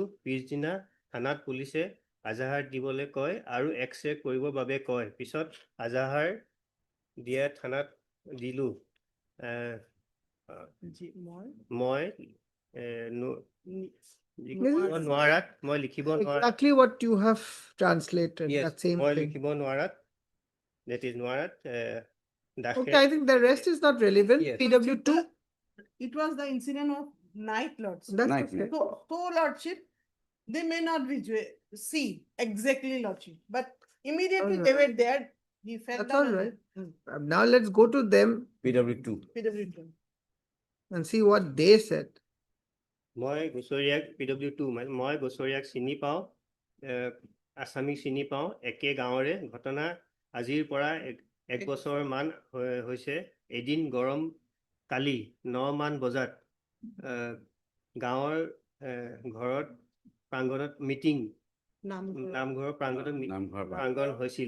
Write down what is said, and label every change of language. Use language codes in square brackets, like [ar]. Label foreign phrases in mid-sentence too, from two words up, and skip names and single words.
[as] পিছদিনা থানাত পুলিচে আজাহাৰ দিবলৈ কয় আৰু এক্সৰে কৰিবৰ বাবে কয়। পিছত আজাহাৰ দিয়া থানাত দিলো। মই লিখিব নোৱাৰাত [en] Exactly what you have translated, Yes, that same [as] মই [en] thing. [as] লিখিব নোৱাৰাত, [en] that is নোৱাৰাত Okay, I think the rest is not relevant. Yes. PW2, It was the incident of night lordship. that's Night, okay. So lordship, they may not see exactly lordship, but immediately they were there. He fell That's down all and right. Now let's go to them PW2. PWD. and see what they said. [as] মই গোচৰীয়াক PW2 মই গোচৰীয়াক চিনি পাওঁ, আছামিক চিনি পাওঁ, একে গাঁৱৰে। ঘটনা আজিৰ পৰা এক বছৰ মান হৈছে। এদিন গৰম কালি 9 মান বজাত গাঁৱৰ ঘৰত প্ৰাংগণত মিটিং, নামঘৰৰ প্ৰাংগণ হৈছিল।